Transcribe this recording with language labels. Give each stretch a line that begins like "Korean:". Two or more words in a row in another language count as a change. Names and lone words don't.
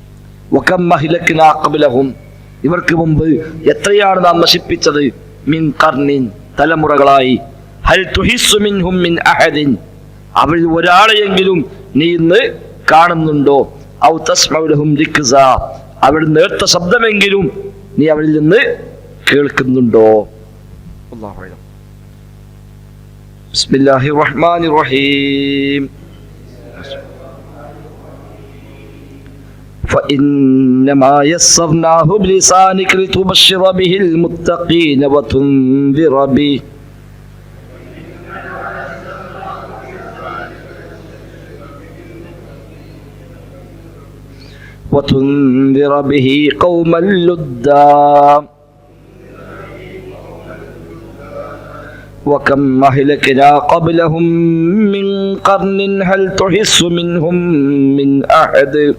Arabic: وكم أهلكنا قبلهم,
Malayalam: ഇവർക്ക് മുമ്പ് എത്രയാണ് നാം നശിപ്പിച്ചത്,
Arabic: من قرن,
Malayalam: തലമുറകളായി,
Arabic: هل تحس منهم من أحد,
Malayalam: അവരിൽ ഒരാളെയെങ്കിലും നീ ഇന്ന് കാണുന്നുണ്ടോ,
Arabic: أو تسمع لهم ركزا,
Malayalam: അവരുടെ നേർത്ത ശബ്ദമെങ്കിലും നീ അവരിൽ നിന്ന് കേൾക്കുന്നുണ്ടോ?
Arabic: الله أعلم. بسم الله الرحمن الرحيم. فإنما يسرناه بلسانك لتبشر به المتقين وتنذر به قوما لدا وكم أهلكنا قبلهم من قرن هل تحس منهم من أحد